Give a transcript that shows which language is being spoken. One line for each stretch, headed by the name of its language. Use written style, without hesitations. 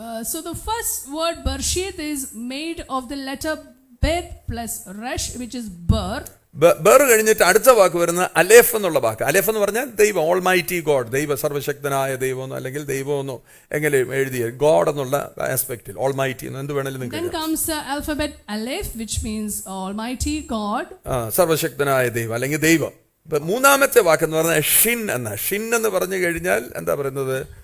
English: So the first word Bereshit is made of the letter Bet plus Resh, which is Ber.
Malayalam: ബർ കഴിഞ്ഞിട്ട് അടുത്ത വാക്ക് വരുന്നത് അലേഫ് എന്നുള്ള വാക്ക്. അലേഫ് എന്ന് പറഞ്ഞാൽ ദൈവം, ഓൾമൈറ്റി ഗോഡ്, ദൈവ സർവശക്തനായ ദൈവമെന്നോ അല്ലെങ്കിൽ ദൈവമെന്നോ എങ്ങനെ എഴുതിയ ഗോഡ് എന്നുള്ള ആസ്പെക്റ്റിൽ ഓൾമൈറ്റി എന്ത് വേണമെങ്കിലും നിങ്ങൾക്ക്.
English: Then comes the alphabet Aleph, which means Almighty God.
Malayalam: സർവശക്തനായ ദൈവം അല്ലെങ്കിൽ ദൈവം. മൂന്നാമത്തെ വാക്ക് എന്ന് പറഞ്ഞാൽ ഷിൻ എന്ന് പറഞ്ഞു കഴിഞ്ഞാൽ എന്താ പറയുന്നത്?